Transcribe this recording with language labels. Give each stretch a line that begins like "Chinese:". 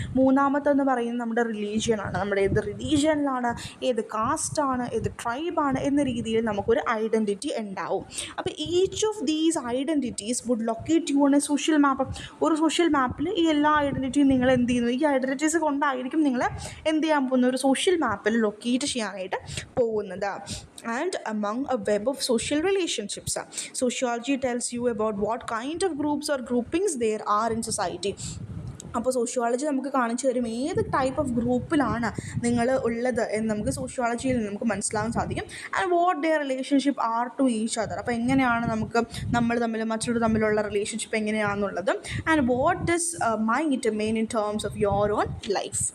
Malayalam: മൂന്നാമത്തെന്ന് പറയുന്നത് നമ്മുടെ റിലീജിയനാണ്. നമ്മുടെ ഏത് റിലീജിയനിലാണ്, ഏത് കാസ്റ്റാണ്, ഏത് ട്രൈബാണ് എന്ന രീതിയിൽ നമുക്കൊരു ഐഡൻറ്റിറ്റി ഉണ്ടാവും.
English: അപ്പോൾ each of these identities would locate you on a social map.
Malayalam: ഒരു സോഷ്യൽ മാപ്പിൽ ഈ എല്ലാ ഐഡൻറ്റിറ്റിയും നിങ്ങൾ എന്ത് ചെയ്യുന്നു, ഈ ഐഡൻറ്റിറ്റീസ് കൊണ്ടായിരിക്കും നിങ്ങൾ എന്ത് ചെയ്യാൻ പോകുന്നത്, ഒരു സോഷ്യൽ മാപ്പിൽ ലൊക്കേറ്റ് ചെയ്യാനായിട്ട് പോകുന്നത്.
English: And among a web of social relationships, sociology tells you about what kind of groups or groupings there are in society.
Malayalam: അപ്പോൾ സോഷ്യോളജി നമുക്ക് കാണിച്ചു തരും ഏത് ടൈപ്പ് ഓഫ് ഗ്രൂപ്പിലാണ് നിങ്ങൾ ഉള്ളത് എന്ന് നമുക്ക് സോഷ്യോളജിയിൽ നമുക്ക് മനസ്സിലാകാൻ സാധിക്കും.
English: And what their relationship are to each other.
Malayalam: അപ്പോൾ എങ്ങനെയാണ് നമ്മൾ തമ്മിൽ മറ്റുള്ളവർ തമ്മിലുള്ള റിലേഷൻഷിപ്പ് എങ്ങനെയാണെന്നുള്ളത്.
English: And what does mind mean in terms of your own life.